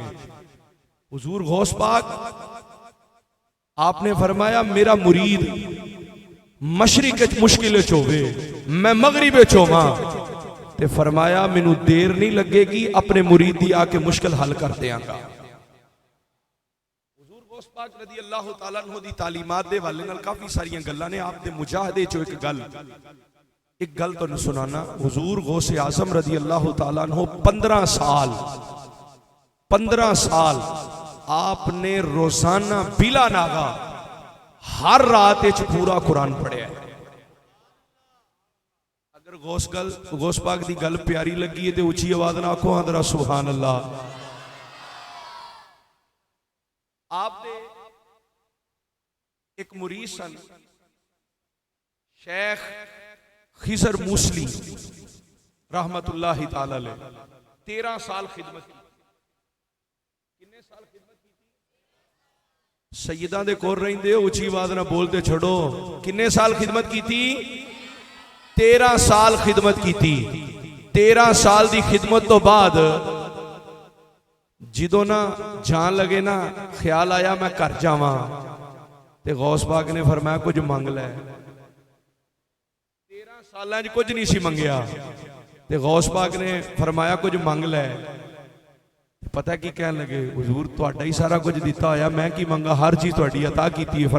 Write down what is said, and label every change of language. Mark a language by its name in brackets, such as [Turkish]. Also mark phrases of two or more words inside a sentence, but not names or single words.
[Punjabi] حضور غوث پاک آپ نے فرمایا میرا مرید مشرق مشکل ہووے، میں مغرب ہوواں، تے فرمایا مینوں دیر نہیں لگے گی، اپنے مرید دی آکے مشکل حل کر دیں گا. حضور غوث پاک [Arabic] رضی اللہ تعالیٰ عنہ [Punjabi] دی تعلیمات دے حوالے نال کافی ساریاں گلاں نے. آپ دے مجاہدے چو ایک گل تہانوں سنانا. حضور غوث اعظم [Arabic] رضی اللہ تعالیٰ عنہ [Punjabi] 15 سال آپ نے روزانہ بلا ناغہ ہر رات پورا قرآن پڑھیا. اگر غوث پاک دی گل پیاری لگی ہے تو اچی آواز نا آکھو ہاں ذرا [Arabic] سبحان اللہ. [Punjabi] آپ دے ایک مرید سن شیخ خضر موصلی [Arabic] رحمۃ اللہ تعالیٰ علیہ, [Punjabi] 13 سال خدمت کی. [Urdu] کتنے سال خدمت کی? [Punjabi] سیدہ دے کول رہندے ہو، اچی آواز نا بولتے چھوڑو. [Urdu] کتنے سال خدمت کی تھی؟ 13 سال خدمت کی تھی. [Punjabi] 13 سال دی خدمت تو بعد جدوں نا جان لگے نا، خیال آیا میں گھر جاواں، تے غوث پاک نے فرمایا کچھ منگ لے. 13 سال کچھ نہیں سی منگیا، تے غوث پاک نے فرمایا کچھ منگ لے. پتہ کی کہن لگے، حضور تہاڈا ہی سارا کچھ دتا ہویا، میں کی منگاں، ہر چیز تہاڈی عطا کیتی ہے.